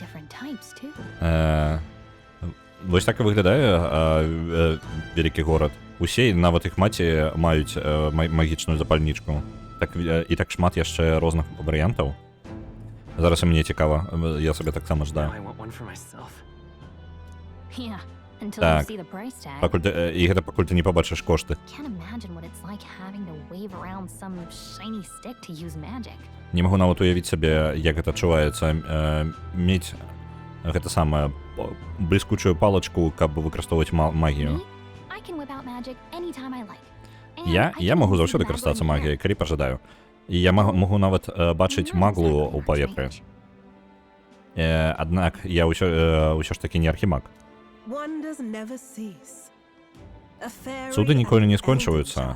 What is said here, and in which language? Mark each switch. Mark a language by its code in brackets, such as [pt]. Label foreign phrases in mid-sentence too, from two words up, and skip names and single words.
[be] Вось так і выглядае вялікі горад. Усе, нават іх маці маюць магічную запальнічку. Так, і так шмат яшчэ розных варыянтаў. Зараз і мне цікава, я сабе таксама ждаю. [en] Yeah, until [be] Так. [en] you see the price tag. [be] І гэта пакуль ты не пабачыш кошты. [en] Can't imagine what it's like having to wave around some shiny stick to use magic. [be] Не магу нават уявіць сабе, як гэта адчуваецца мець гэта самае бліскучую палачку, каб выкарыстоўваць магію. [en] I can whip out magic anytime I like. [be] Я магу заўсёды карыстацца магіяй, калі пажадаю. І я магу нават бачыць маглу ў паветры. Аднак я ўсё ж такі не архімаг. Цуды ніколі не скончваюцца.